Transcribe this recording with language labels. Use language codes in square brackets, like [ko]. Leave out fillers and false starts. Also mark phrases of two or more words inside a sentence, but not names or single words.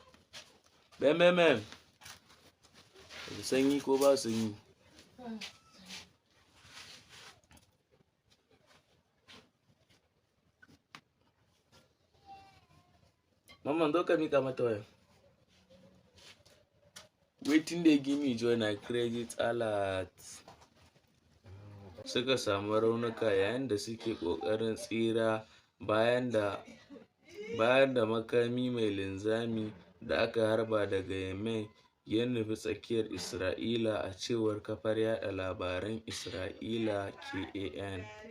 [ha] Sanyi ko ba sanyi? Mamman zo ka mika mata wayan. [pcm] Wetin dey give me joy na credit alert. [ha] Suka samu raunuka yayin da suke ƙoƙarin tsira bayan da makami mai linzami da aka harba daga Yemen ya nufi tsakiyar Isra'ila, a cewar kafar yaɗa labaran Isra'ila KAN.